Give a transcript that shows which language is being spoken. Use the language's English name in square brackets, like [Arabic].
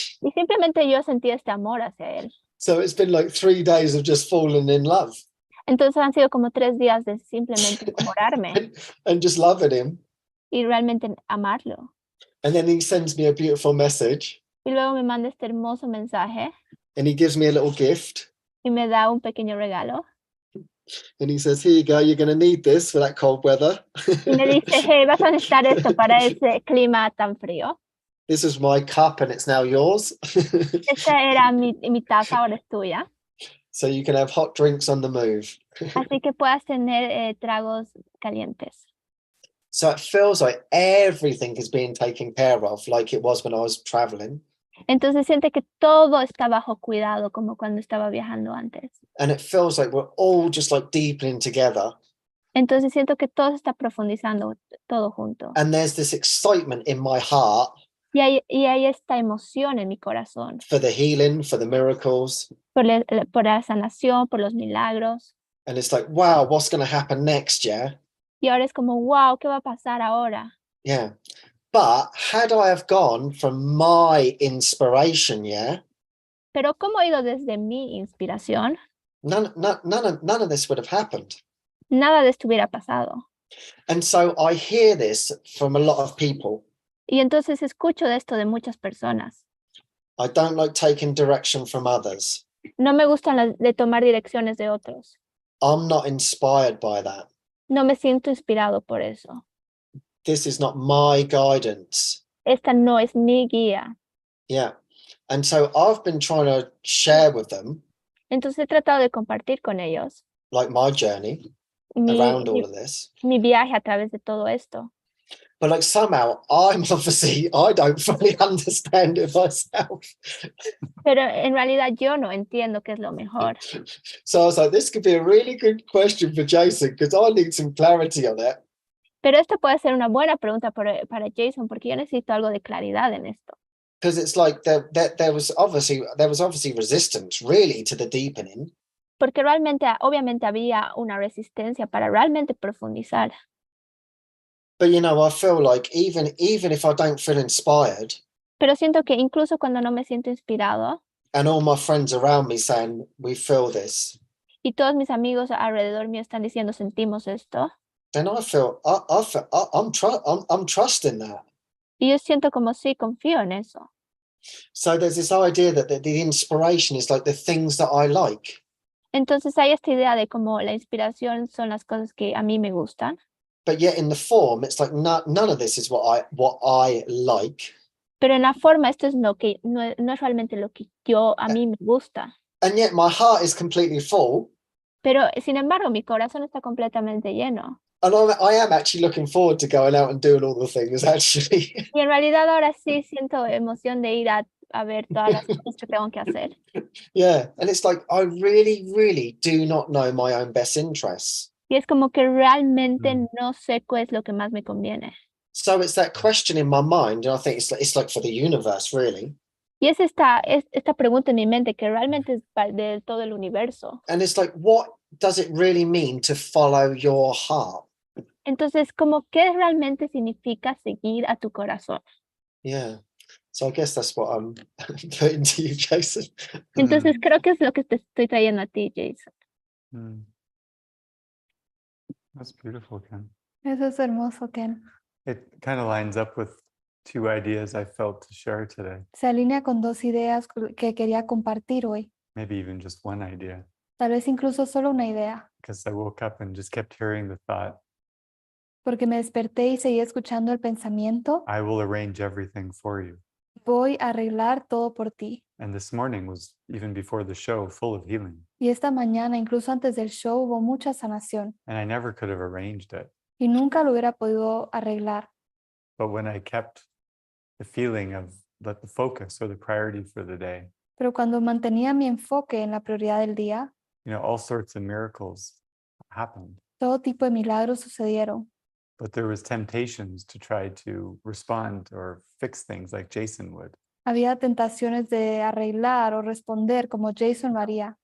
[Spanish] Y simplemente yo sentí este amor hacia él. [English] So it's been like 3 days of just falling in love [Spanish] Entonces han sido como 3 días de simplemente enamorarme [English] and just loving him. [Spanish] y realmente amarlo. [English] And then he sends me a beautiful message [Spanish] Y luego me manda este hermoso mensaje [English] and he gives me a little gift. [Spanish] y me da un pequeño regalo. [English] And he says, here you go, you're going to need this for that cold weather. [Spanish] Y me dice, hey, vas a necesitar esto para ese clima tan frío. [English] This is my cup and it's now yours. [Spanish] Esta era mi taza, ahora es tuya. [English] So you can have hot drinks on the move. [Spanish] Así que puedas tener tragos calientes. [English] So it feels like everything is being taken care of like it was when I was traveling. [Spanish] Entonces siente que todo está bajo cuidado, como cuando estaba viajando antes. [English] And it feels like we're all just like deepening together. [Spanish] Entonces siento que todo se está profundizando, todo junto. [English] And there's this excitement in my heart [Spanish] Y hay esta emoción en mi corazón [English] for the healing, for the miracles. [Spanish] por la sanación, por los milagros. [English] And it's like, wow, what's going to happen next? Yeah. [Spanish] Y ahora es como, wow, ¿qué va a pasar ahora? [English] Yeah. But had I have gone from my inspiration, yeah, [Spanish] Pero ¿cómo he ido desde mi inspiración? [English] none of this would have happened. [Spanish] Nada de esto hubiera pasado. [English] And so I hear this from a lot of people. [Spanish] Y entonces escucho de esto de muchas personas. [English] I don't like taking direction from others. [Spanish] No me gustan de tomar direcciones de otros. [English] I'm not inspired by that. [Spanish] No me siento inspirado por eso. [English] This is not my guidance. [Spanish] Esta no es mi guía. [English] Yeah. And so I've been trying to share with them, [Spanish] Entonces he tratado de compartir con ellos [English] like my journey around all of this. [Spanish] mi viaje a través de todo esto. [English] But like somehow I don't fully understand it myself. [Spanish] Pero en realidad yo no entiendo qué es lo mejor. [English] So I was like, this could be a really good question for Jason because I need some clarity on it. [Spanish] Pero esto puede ser una buena pregunta para Jason porque yo necesito algo de claridad en esto. [English] Because it's like there was obviously resistance really to the deepening. [Spanish] Porque obviamente había una resistencia para realmente profundizar. [English] But you know, I feel like even if I don't feel inspired, [Spanish] Pero siento que incluso cuando no me siento inspirado [English] and all my friends around me saying we feel this, [Spanish] y todos mis amigos alrededor mío están diciendo sentimos esto, [English] then I feel I'm trusting that. [Spanish] y yo siento como sí, confío en eso. [English] So there's this idea that the inspiration is like the things that I like. [Spanish] Entonces hay esta idea de como la inspiración son las cosas que a mí me gustan, [English] But yet in the form, it's like none of this is what I like. [Spanish] pero en la forma esto es lo que no es realmente lo que a mí me gusta. [English] And yet my heart is completely full. [Spanish] Pero sin embargo mi corazón está completamente lleno. [English] And I am actually looking forward to going out and doing all the things, actually. [Spanish] Y en realidad ahora sí siento emoción de ir a ver todas las cosas que tengo que hacer. [English] Yeah. And it's like, I really, really do not know my own best interests. [Spanish] Y es como que realmente no sé qué es lo que más me conviene. [English] So it's that question in my mind, and I think it's like for the universe, really. [Spanish] Y es esta pregunta en mi mente que realmente es de todo el universo. [English] And it's like, what does it really mean to follow your heart? [Spanish] Entonces, como qué realmente significa seguir a tu corazón. [English] Yeah. So I guess that's what I'm putting to you, Jason. [Spanish] Entonces, creo que es lo que te estoy trayendo a ti, Jason. [English] That's beautiful, Ken. [Spanish] Eso es hermoso, Ken. [English] It kind of lines up with two ideas I felt to share today. [Spanish] Se alinea con dos ideas que quería compartir hoy. [English] Maybe even just one idea. [Spanish] Tal vez incluso solo una idea. [English] Because I woke up and just kept hearing the thought, [Spanish] Porque me desperté y seguí escuchando el pensamiento. [English] I will arrange everything for you. [Spanish] Voy a arreglar todo por ti. [English] And this morning was, even before the show, full of healing. [Spanish] Y esta mañana, incluso antes del show, hubo mucha sanación. [English] And I never could have arranged it. [Spanish] Y nunca lo hubiera podido arreglar. [English] But when I kept the feeling of the focus or the priority for the day, [Spanish] Pero cuando mantenía mi enfoque en la prioridad del día, [English] all sorts of miracles happened. [Spanish] todo tipo de milagros sucedieron. [English] But there was temptations to try to respond or fix things like Jason would. [Spanish] Había tentaciones de arreglar o responder como Jason lo haría.